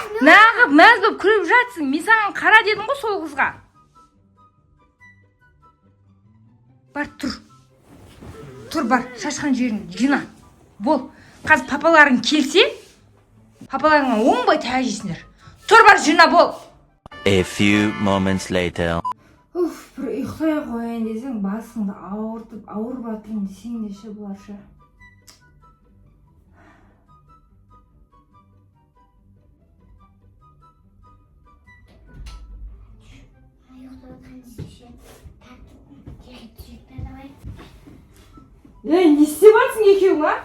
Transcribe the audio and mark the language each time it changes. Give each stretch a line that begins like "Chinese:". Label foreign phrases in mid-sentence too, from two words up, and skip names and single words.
Kazakh: Нағып мәз болып күліп жатсың. Мен саған қара дедім ғой сол қызға. Бар, тұр бар, шашқан жерін жина. Бол, қазір папаларың келсе, папаларыңа оңбай тәжейсіңдер. Тұр бар, жина бол.
English: A few moments later.
Kazakh: Бір ұйықтай қойын десең, басыңды ауырып атырын десең де ше бұлар ше. Не істеп атсың екеуің, а?